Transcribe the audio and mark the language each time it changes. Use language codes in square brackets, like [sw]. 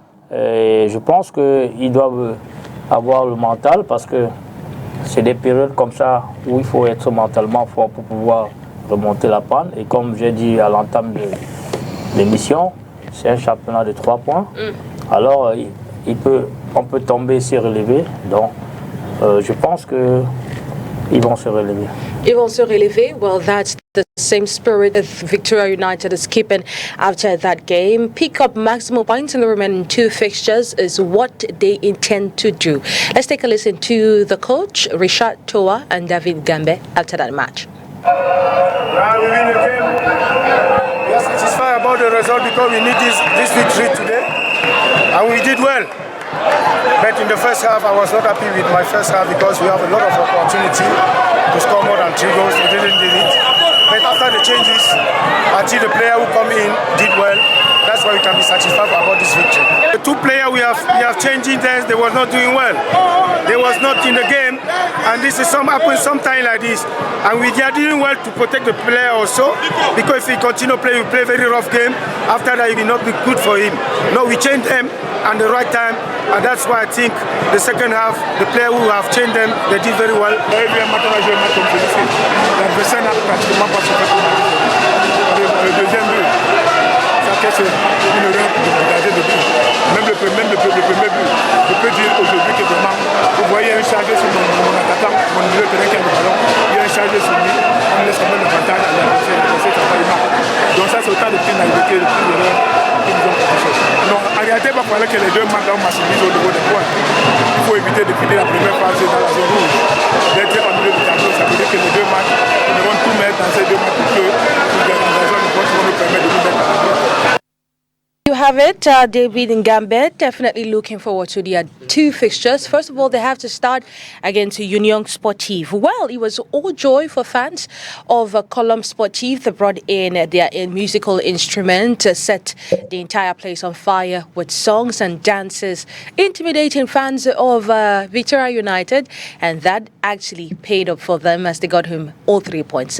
[fr] Je pense qu'ils doivent avoir le mental, parce que c'est des périodes comme ça où il faut être mentalement fort pour pouvoir remonter la panne. Et comme j'ai dit à l'entame de l'émission, c'est un championnat de 3 points. Alors on peut tomber, se relever. Donc je pense qu'ils vont se relever. Ils vont se relever. [en] Well, that's the same spirit that Victoria United is keeping after that game. Pick up maximum points in the remaining 2 fixtures is what they intend to do. Let's take a listen to the coach, Richard Toa and David Gambe after that match. We win the game. We are satisfied about the result because we need this victory today, and we did well. But in the first half, I was not happy with my first half because we have a lot of opportunity to score more than 3 goals. We didn't do it. But after the changes, I think the player who come in did well. That's why we can be satisfied about this victory. The 2 players we have changing them, they were not doing well. They was not in the game, and this is happens sometimes like this. And we are doing well to protect the player also, because if he continue playing, we play very rough game. After that, it will not be good for him. No, we changed them at the right time, and that's why I think the second half, the player who have changed them, they did very well. [fr] L'adversaire n'a pratiquement pas fait le deuxième but. Ça casse une erreur de regarder le but. Même le premier but, je peux dire aujourd'hui que vraiment, vous voyez un chargé sur mon attaquant, mon milieu de terrain qui a le ballon. compter sur lui, on laisse quand même l'avantage à l'adversaire travailler mal. Donc ça c'est autant de petites naïvetés, de petites erreurs qui nous ont fait chose. Non, en réalité, il va falloir que les deux matchs maximisent au niveau des points. Il faut éviter de finir la première phase dans la zone rouge. D'être en milieu de tableau, ça veut dire que les deux matchs, nous devons tout mettre dans ces deux matchs pour que l'organisation de points nous permette de nous mettre à la. [en] You have it, David and Gambit. Definitely looking forward to their two fixtures. First of all, they have to start against Union Sportive. Well, it was all joy for fans of Colombe Sportive. They brought in their musical instrument, set the entire place on fire with songs and dances, intimidating fans of Victoria United, and that actually paid off for them as they got home all 3 points.